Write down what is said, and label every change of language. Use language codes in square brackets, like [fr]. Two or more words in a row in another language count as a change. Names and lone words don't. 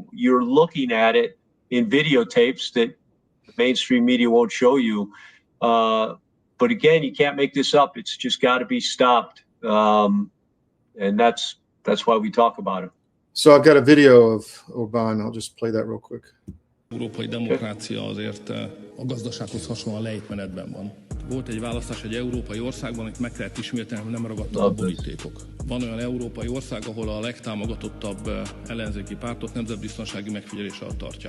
[en] You're looking at it in videotapes that the mainstream media won't show you. But again, you can't make this up. It's just got to be stopped. And that's why we talk about it. So I've got a video of Orbán. I'll just play that real quick. [hu] Európai demokrácia azért a gazdasághoz hasonlóan lejtmenetben van. Volt egy választás egy európai országban, amit meg kellett ismételni, hogy nem ragadtak a borítékok. Van olyan európai ország, ahol a legtámogatottabb ellenzéki pártot nemzetbiztonsági megfigyelés alatt tartják.